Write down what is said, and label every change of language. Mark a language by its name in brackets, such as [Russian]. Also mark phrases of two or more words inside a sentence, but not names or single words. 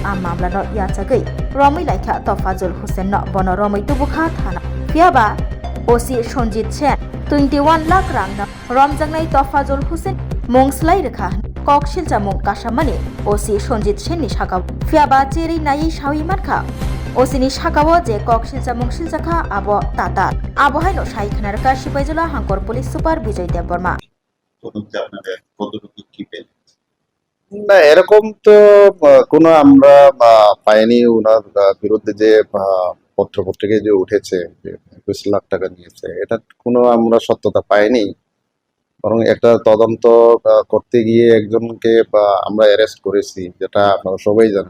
[Kok Borok] आ मामलानो याचागै रमै लाइखा तफाजुल हुसेन न बन रमै तुबुखा थाना फियाबा ओसि सन्जित सेन 21 लाख रां रमजांनाय तफाजुल हुसेन मुंसलाइ रेखा ककशिल जामुं काशामानि ओसि सन्जित सेननि साकाव फियाबा चेरि नायै सावि मानखा ओसिनि साकाव जे ककशिल जामुं सिलजाखा आब ताता आबहायनो साइखना रेखा सिपाइजला हांकर पुलिस सुपार विजय देबबर्मा [Bangla] না এরকম তো কোনো আমরা পাইনি। ওনার বিরুদ্ধে যে পত্রপত্রিকায় যে উঠেছে যে 21 লাখ টাকা নিয়েছে, এটা কোনো আমরা সত্যতা পাইনি। বরং একটা তদন্ত করতে গিয়ে একজনকে আমরা অ্যারেস্ট করেছি, যেটা আপনারা সবাই জানেন।